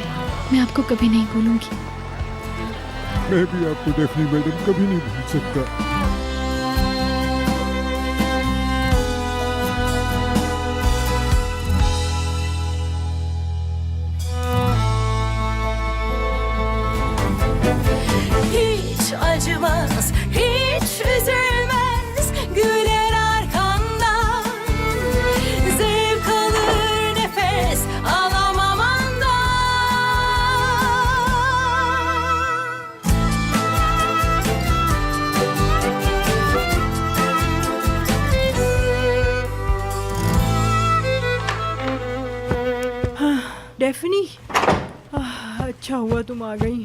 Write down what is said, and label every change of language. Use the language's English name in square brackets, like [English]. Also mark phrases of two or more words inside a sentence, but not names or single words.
[Hindi] मैं आपको कभी नहीं भूलूंगी। मैं भी आपको डेफनी मैडम कभी नहीं भूल सकता। [Turkish] Hiç acımaz, hiç üzülmez, güler arkandan. Zevk alır nefes alamam andan. [Hindi] डेफनी, अच्छा हुआ तुम आ गई।